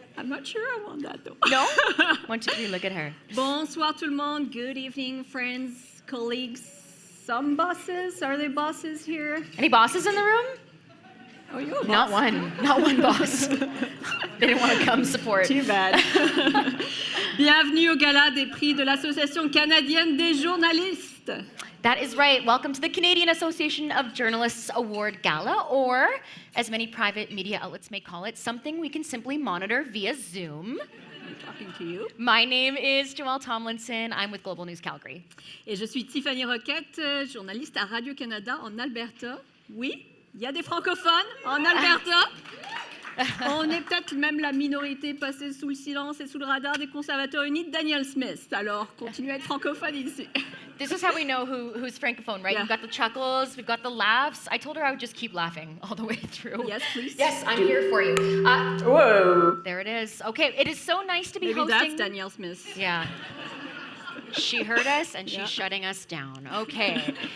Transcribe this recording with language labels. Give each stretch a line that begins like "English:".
English: I'm not sure I want that though. No? 1, 2, 3, look at her.
French: Bonsoir tout le monde.
English: Good evening, friends, colleagues. Some bosses. Are there bosses here? Any bosses in the room? Oh, you're a boss. Not one. Not one boss. They didn't want to come support. Too bad.
French: Bienvenue au gala des prix de l'Association canadienne des journalistes.
English: That is right. Welcome to the Canadian Association of Journalists Award Gala, or as many private media outlets may call it, something we can simply monitor via Zoom. I'm talking to you. My name is Joelle Tomlinson. I'm with Global News Calgary.
French: Et je suis Tiffany Roquette, journaliste à Radio-Canada en Alberta. Oui, il y a des francophones en Alberta. On est peut-être même la minorité passée sous le silence et sous le radar des conservateurs unis de Daniel Smith. Alors, continuez à être francophone ici.
English: This is how we know who's francophone, right? Yeah. We've got the chuckles, we've got the laughs. I told her I would just keep laughing all the way through. Yes, please. Yes, I'm here for you. Whoa. There it is. Okay, it is so nice to be Maybe hosting. that's Daniel Smith. Yeah. She heard us and she's Yeah. shutting us down. Okay.